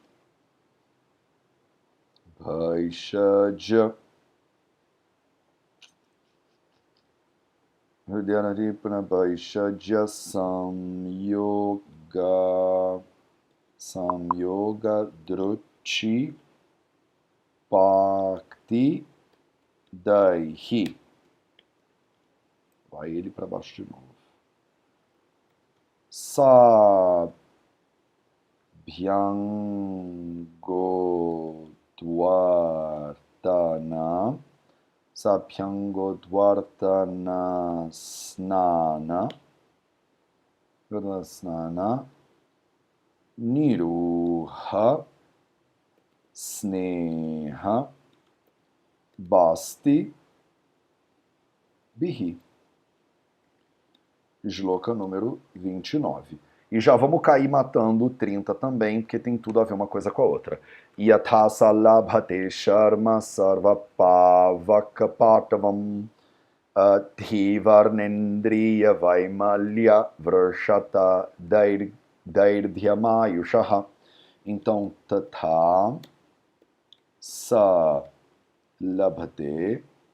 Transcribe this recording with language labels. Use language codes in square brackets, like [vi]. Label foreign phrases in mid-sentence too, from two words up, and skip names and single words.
[sa] Hridyadipana Bhaishaja Samyoga Druchi Bhakti Daihi. [pt] Vai ele para baixo de novo. [sa] Sabhyangodvartana snana niruha sneha basti bihi. [pt] Shloka número 29. E já vamos cair matando o 30 também, porque tem tudo a ver uma coisa com a outra. [sa] Yathasa labhate sharma sarva pavakapatavam dhivarnendriya vaimalya vrshata dairdhyamayushaha. Então, tatha sa labhate